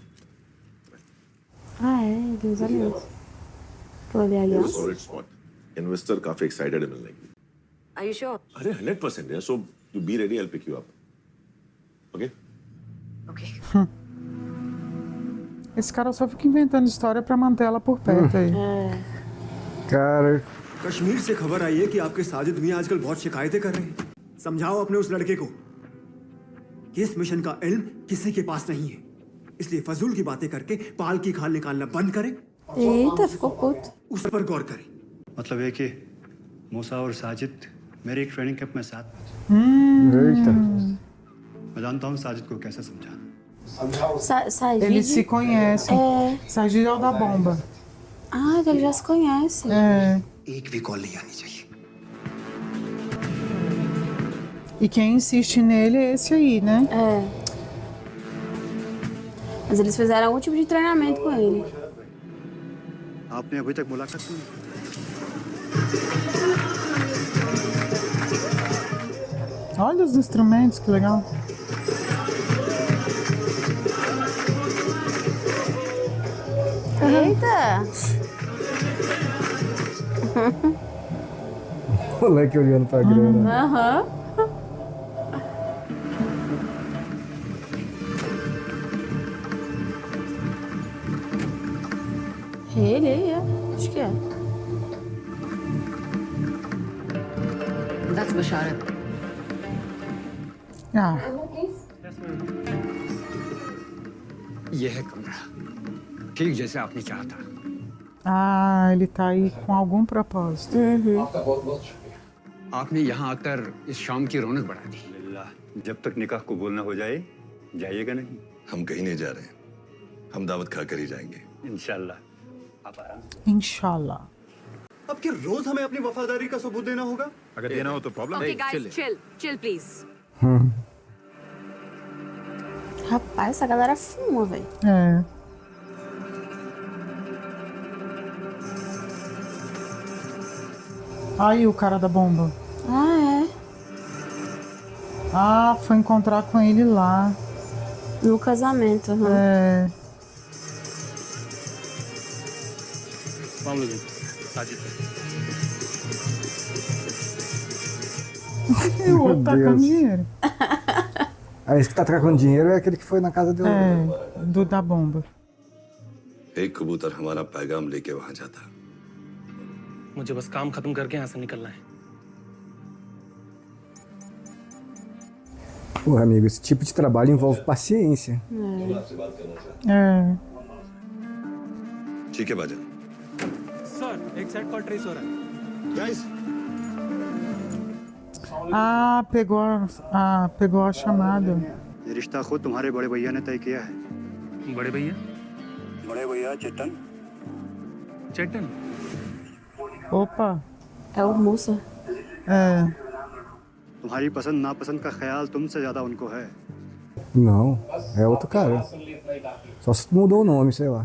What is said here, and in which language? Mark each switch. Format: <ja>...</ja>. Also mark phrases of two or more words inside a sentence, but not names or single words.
<pt>Ah, é, ele usa aliança. Aquilo ali é aliança?</pt> <en>solid spot investor</en> <hi>काफी excited है मिलने के लिए</hi> <en>Are you sure?</en> <hi>अरे 100% है</hi> <en>so you be ready I'll pick you up okay Okay.</en> <pt>Esse cara só fica inventando história pra manter ela por perto aí. Cara,</pt> <hi>कश्मीर से खबर आई है कि आपके साजिद मियां आजकल बहुत शिकायतें कर रहे हैं. समझाओ अपने उस लड़के को कि इस मिशन का इल्म किसी के पास नहीं है. इसलिए फजूल की बातें करके पाल की खाल निकालना बंद करें</hi> <pt>Eita, ficou puto.</pt> <hi>उस पर गौर करें। मतलब है कि मूसा और साजिद मेरे एक</hi> <en>training camp</en> <hi>में साथ थे।</hi> <pt>Eita.</pt> <hi>मैं जानता हूँ साजिद को कैसे समझाना। Sajid.</hi> <pt>Eles se conhecem. É. Sajid é o da bomba. Ah, então eles já se conhecem. É.</pt> <hi>एक भी कॉल नहीं आनी चाहिए।</hi> <pt>E quem insiste nele é esse aí, né? É. Mas eles fizeram algum tipo de treinamento com ele.</pt> <hi>आपने अभी तक मुलाकात की?</hi> <pt>Olha os instrumentos, que legal. Eita! Moleque olhando pra grana. Aham. Ele aí, é. Acho que é.</pt> <en>That's Basharat.</en> <pt>Ah,</pt> <hi>ये है कमरा ठीक जैसे आपने चाहा था</hi> <pt>ele tá aí com algum propósito.</pt> <hi>आपने यहाँ आकर इस शाम की रौनक बढ़ा दी जब तक निकाह कबूल न हो जाए जाइएगा नहीं। हम कहीं नहीं जा रहे हैं, हम दावत खाकर ही जाएंगे। इंशाल्लाह आप आराम से। Inshallah. अब क्या रोज हमें अपनी वफादारी का सबूत देना होगा? अगर देना हो तो प्रॉब्लम</hi> <en>Okay, guys, chill, please.</en> <pt>Rapaz, essa galera fuma, velho. É. Aí o cara da bomba. Ah, é. Ah, foi encontrar com ele lá. No casamento, aham. É. E o outro tá com Deus. dinheiro. Ah, esse que tá trocando dinheiro é aquele que foi na casa do... Da bomba.</pt> <hi>एक कबूतर हमारा पैगाम लेके वहां जाता। मुझे बस काम खत्म करके यहाँ से निकलना है</hi> <pt>Porra, amigo, esse tipo de trabalho envolve paciência. É.</pt> <hi>ठीक है बाजा। सर एक सेट कॉल ट्रेस हो रहा है</hi> <pt>Guys, Ah, pegou a chamada.</pt> <hi>ये रिश्ता खुद तुम्हारे बड़े भैया ने तय किया है। बड़े भैया बड़े भैया चेतन। चेतन</hi> <pt>Opa. É o Musa. É.</pt> <hi>तुम्हारी पसंद नापसंद का ख्याल तुमसे ज्यादा उनको है।</hi> <pt>Não, é outro cara. Só se mudou o nome, sei lá.</pt>